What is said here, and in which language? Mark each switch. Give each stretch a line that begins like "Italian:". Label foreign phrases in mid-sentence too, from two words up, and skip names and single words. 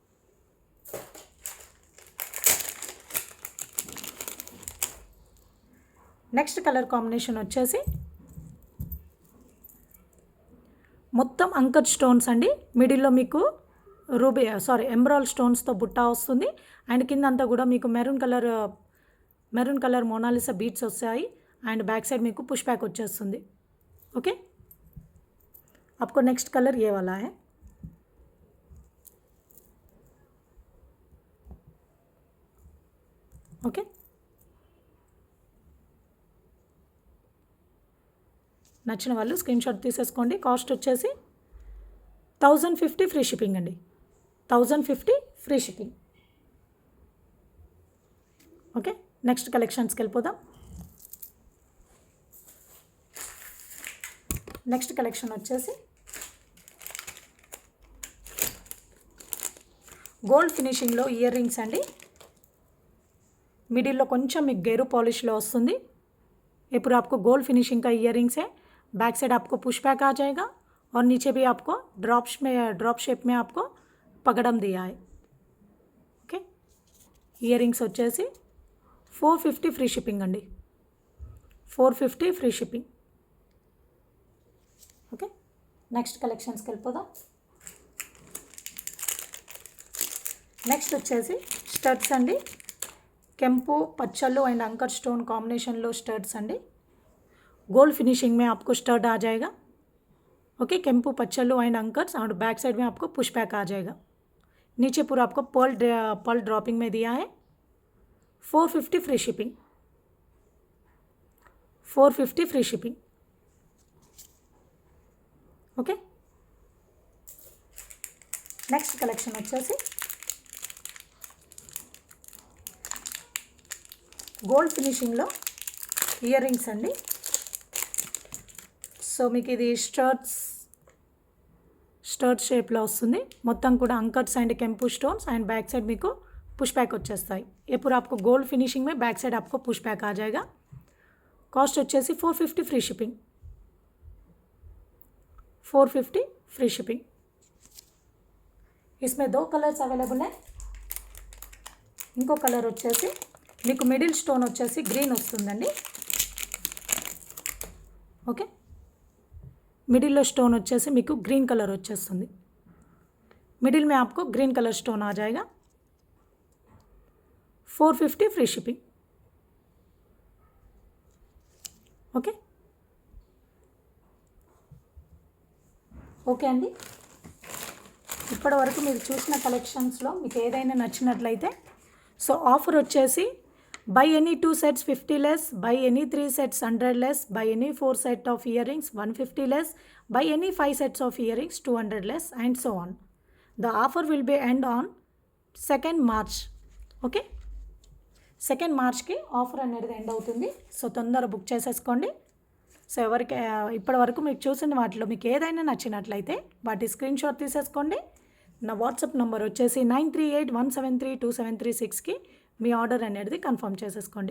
Telugu: నెక్స్ట్
English: colour combination
Telugu: వచ్చేసి మొత్తం
English: anchor stones
Telugu: అండి. మిడిల్లో మీకు
English: emerald stonesతో
Telugu: బుట్ట వస్తుంది. అండ్ కింద అంతా కూడా మీకు
English: maroon colour Monalisa beads
Telugu: వస్తాయి.
English: and back side
Telugu: మీకు
English: push back
Telugu: వచ్చేస్తుంది. ఓకే,
Hindi: आपको
English: next colour
Hindi: ये वाला है.
Telugu: ఓకే, నచ్చిన వాళ్ళు
English: screen shot
Telugu: తీసేసుకోండి. కాస్ట్ వచ్చేసి 1050
English: free shipping
Telugu: అండి.
English: 1050 free shipping. okay, next collectionsకి
Telugu: వెళ్ళిపోదాం.
English: next collection
Telugu: వచ్చేసి
English: gold finishingలో ear rings
Telugu: అండి. मिडिल కొంచెం మీకు గేరు పాలిష్లో వస్తుంది.
Hindi: ఇప్పుడు आपको
English: gold finishing
Hindi: का
English: ear rings
Hindi: है.
English: back side
Hindi: आपको
English: push back
Hindi: आ जाएगा और नीचे भी आपको
English: drop shape
Hindi: में आपको पगड़म दिया है.
English: okay, ear rings
Telugu: వచ్చేసి 450
English: free shipping
Telugu: అండి.
English: 450 free shipping. okay, next collectionsకి
Telugu: వెళ్ళిపోదాం. నెక్స్ట్ వచ్చేసి స్టడ్స్ అండి. కెంపు పచ్చల్లో
English: and anchor stone combination
Telugu: లో స్టడ్స్ అండి.
English: gold finishing
Hindi: में आपको स्टड आ जाएगा. ओके,
Telugu: కెంపు పచ్చల్లో
English: and anchors
Hindi: और
English: back side
Hindi: में आपको
English: push back
Hindi: आ जाएगा. नीचे पूरा आपको
English: pearl dropping
Hindi: में दिया है.
English: 450 free shipping. 450 free shipping. okay, next collection
Telugu: వచ్చేసి
English: gold finishingలో ear rings
Telugu: అండి. సో మీకు ఇది
English: start shapeలో
Telugu: వస్తుంది. మొత్తం కూడా
English: anchors and
Telugu: కెంపు
English: stones and back side
Telugu: మీకు
English: push back
Telugu: వచ్చేస్తాయి.
Hindi: ये पूरा आपको
English: gold finishing
Hindi: में
English: back side
Hindi: आपको
English: push back
Hindi: आ जाएगा.
English: कॉस्ट వచ్చేసి 450 free shipping. 450 free shipping.
Hindi: इसमें 2
English: colours available
Hindi: है.
Telugu: ఇంకో కలర్ వచ్చేసి మీకు
English: middle stone
Telugu: వచ్చేసి గ్రీన్ వస్తుందండి. ఓకే, మిడిల్లో స్టోన్ వచ్చేసి మీకు
English: green colour
Telugu: వచ్చేస్తుంది.
Hindi: मिडिल में आपको
English: green colour stone
Hindi: आ जाएगा.
English: 450 free shipping.
Telugu: ఓకే ఓకే అండి, ఇప్పటి వరకు మీరు చూసిన కలెక్షన్స్లో మీకు ఏదైనా నచ్చినట్లయితే సో ఆఫర్ వచ్చేసి
English: buy any 2 sets 50 less, buy any 3 sets 100 less, buy any 4 set of earrings 150 less, buy any 5 sets of earrings 200 less and so on. The offer will be end on 2nd March.
Telugu: ఓకే, 2nd Marchకి ఆఫర్ అనేది ఎండ్ అవుతుంది. సో తొందరగా బుక్ చేసేసుకోండి. సో ఎవరికి ఇప్పటి వరకు మీకు చూసిన వాటిలో మీకు ఏదైనా నచ్చినట్లయితే వాటి
English: screen shot
Telugu: తీసేసుకోండి. నా
English: WhatsApp number
Telugu: వచ్చేసి 9381732736కి మీ ఆర్డర్ అనేది కన్ఫర్మ్ చేసేసుకోండి.